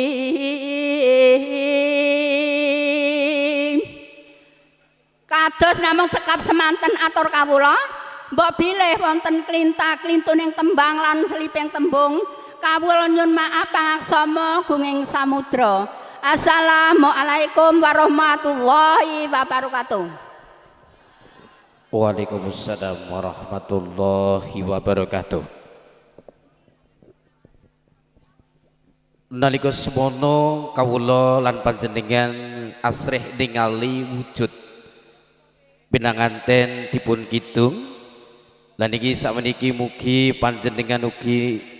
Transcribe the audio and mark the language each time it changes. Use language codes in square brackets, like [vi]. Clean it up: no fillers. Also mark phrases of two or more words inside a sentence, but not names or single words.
[jv] Kados namung cekap semanten atur kawula mbok bilih wonten klinta-klintuning tembang lan seliping tembung kawula nyun maaf pangaksama gunging samudra. [ar] السلام عليكم ورحمة الله وبركاته. وعليكم السلام ورحمة الله وبركاته. [jv] Nalika semono kawula lan panjenengan asrih ningali wujud pinanganten dipun kidung lan iki sakmeniki mugi panjenengan ugi